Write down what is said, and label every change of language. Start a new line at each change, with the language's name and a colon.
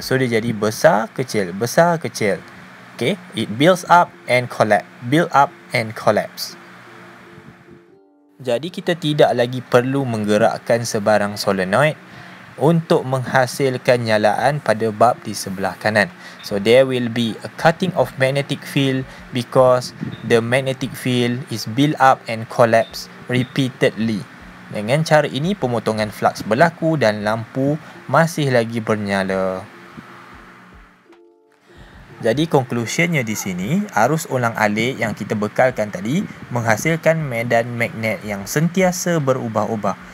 Malay: So dia jadi besar, kecil, besar, kecil.
English: Okay, it builds up and collapse, build up and collapse.
Malay: Jadi kita tidak lagi perlu menggerakkan sebarang solenoid untuk menghasilkan nyalaan pada bulb di sebelah kanan.
English: So there will be a cutting of magnetic field because the magnetic field is built up and collapse repeatedly.
Malay: Dengan cara ini pemotongan flux berlaku dan lampu masih lagi bernyala. Jadi conclusionnya di sini, arus ulang-alik yang kita bekalkan tadi menghasilkan medan magnet yang sentiasa berubah-ubah.